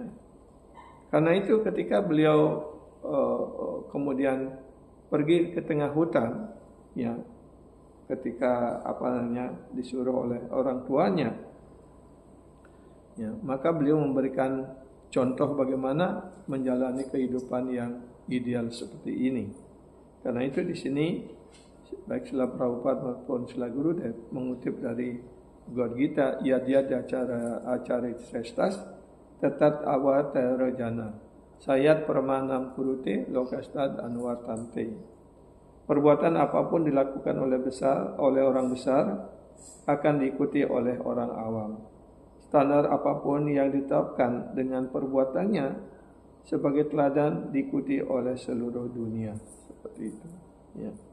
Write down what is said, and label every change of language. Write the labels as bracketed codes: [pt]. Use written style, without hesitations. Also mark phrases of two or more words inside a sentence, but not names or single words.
[id] Karena itu ketika beliau kemudian pergi ke tengah hutan, ya, ketika disuruh oleh orang tuanya, ya, maka beliau memberikan contoh bagaimana menjalani kehidupan yang ideal seperti ini. Karena itu di sini baik Srila Prabhupada maupun Srila Gurudev mengutip dari Bhagavad Gita, [sa] यद्यद् आचरति श्रेष्ठस् तत्तद् अवतार जनः स यत् प्रमाणं कुरुते लोकस् तद् अनुवर्तते. [id] Perbuatan apapun dilakukan oleh orang besar akan diikuti oleh orang awam. Standar apapun yang ditetapkan dengan perbuatannya sebagai teladan diikuti oleh seluruh dunia. Seperti itu. Ya.